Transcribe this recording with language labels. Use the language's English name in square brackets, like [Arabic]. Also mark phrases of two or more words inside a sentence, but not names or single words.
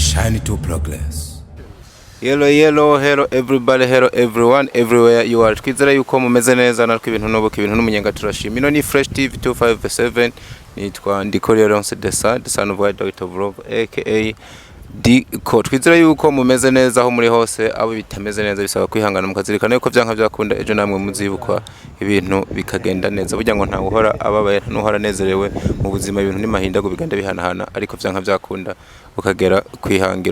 [English] journey to progress. Hello everybody, hello everyone, everywhere you are. [Rundi] Twizera yuko mumeze neza natwe ibintu n'ubuke ibintu n'umunyenga turashima. Ino ni Fresh TV 257 nitwa Atavyorosha [English] the son of Dr. [Rundi] Vlog aka Diko. Twizera yuko mumeze neza aho muri hose, abo bitameze neza bisaba kwihangana mukazirikana yuko byanka byakunda ejo namwe muzibukwa ibintu bikagenda neza. Burya ngo nta uhora ababaye n'uhora nezerewe mu buzima, ibintu nimahinda go biganda bihanahana, ariko byanka byakunda ukagera kwihangiro.